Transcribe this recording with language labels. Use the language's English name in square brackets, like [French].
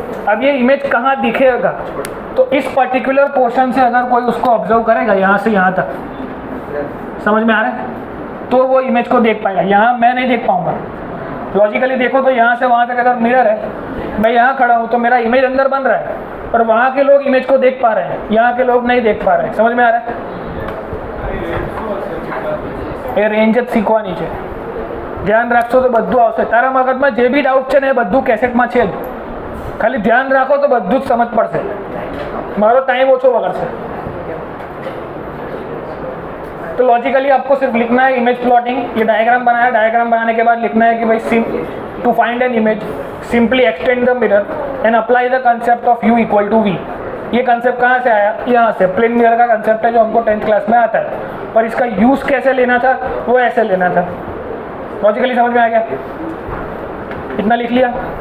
[Hindi] अब ये इमेज कहाँ दिखेगा, तो इस पर्टिकुलर पोर्शन से अगर कोई उसको ऑब्जर्व करेगा यहाँ से यहाँ तक, समझ में आ रहा है, तो वो इमेज को देख पाएगा। यहाँ मैं नहीं देख पाऊंगा। लॉजिकली देखो तो यहाँ से वहाँ तक अगर मिरर है, मैं यहाँ खड़ा हूँ तो मेरा इमेज अंदर बन रहा है, पर वहाँ के लोग इमेज को देख पा रहे हैं, यहाँ के लोग नहीं देख पा रहे हैं। समझ में आ रहा है? ये रेंज [Gujarati] જ શીખવાની છે, ધ્યાન રાખશો તો બધું આવશે। તારા મગજમાં જે બી ડાઉટ છે ને એ બધું કેસેટમાં છે જ, ખાલી ધ્યાન રાખો તો બધું જ સમજ પડશે। મારો ટાઈમ ઓછો બગડશે। [Hindi] तो लॉजिकली आपको सिर्फ लिखना है इमेज प्लॉटिंग। ये डायग्राम बनाया, डायग्राम बनाने के बाद लिखना है कि भाई [English] To find an image simply extend the mirror and apply the concept of u equal to v। [Hindi] ये कंसेप्ट कहाँ से आया? यहाँ से। प्लेन मिरर का कंसेप्ट है जो हमको 10th क्लास में आता है, पर इसका यूज कैसे लेना था वो ऐसे लेना था। लॉजिकली समझ में आ गया? इतना लिख लिया।